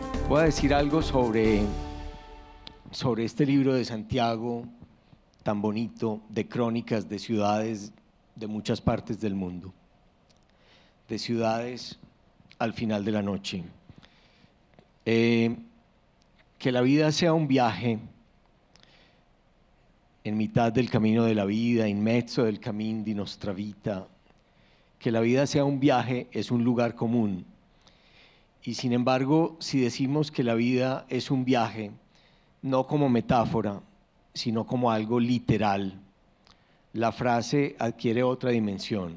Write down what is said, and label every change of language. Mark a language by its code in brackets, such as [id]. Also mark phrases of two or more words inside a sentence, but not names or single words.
[es] Voy a decir algo sobre este libro de Santiago, tan bonito, de crónicas de ciudades de muchas partes del mundo, de ciudades al final de la noche. Que la vida sea un viaje en mitad del camino de la vida, [it] in mezzo del cammin di nostra vita. [es] Que la vida sea un viaje es un lugar común. Y sin embargo, si decimos que la vida es un viaje, no como metáfora, sino como algo literal, la frase adquiere otra dimensión.